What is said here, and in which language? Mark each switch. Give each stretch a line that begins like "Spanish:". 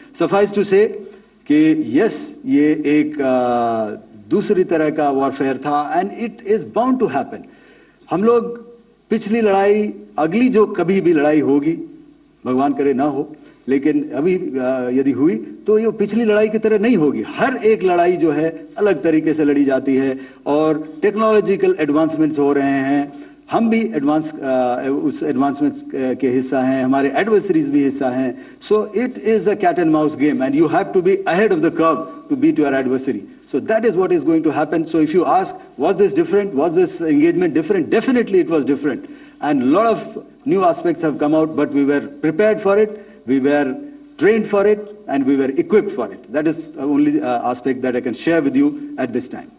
English: Suffice to say
Hindi: कि
English: yes,
Hindi: ये एक दूसरी तरह का वॉरफेयर था,
English: and it is bound to happen.
Hindi: हम लोग पिछली लड़ाई, अगली जो कभी भी लड़ाई होगी, भगवान करे ना हो, लेकिन अभी यदि हुई तो ये पिछली लड़ाई की तरह नहीं होगी। हर एक लड़ाई जो है अलग तरीके से लड़ी जाती है और टेक्नोलॉजिकल एडवांसमेंट्स हो रहे हैं। हम भी उस एडवांसमेंट्स के हिस्सा हैं, हमारे एडवर्सरीज भी हिस्सा हैं।
English: So it is a cat and mouse game and you have to be ahead of the curve to beat your adversary. So that is what is going to happen. So if you ask, was this different? Was this engagement different? Definitely it was different. And a lot of new aspects have come out, but we were prepared for it, we were trained for it, and we were equipped for it. That is the only aspect that I can share with you at this time.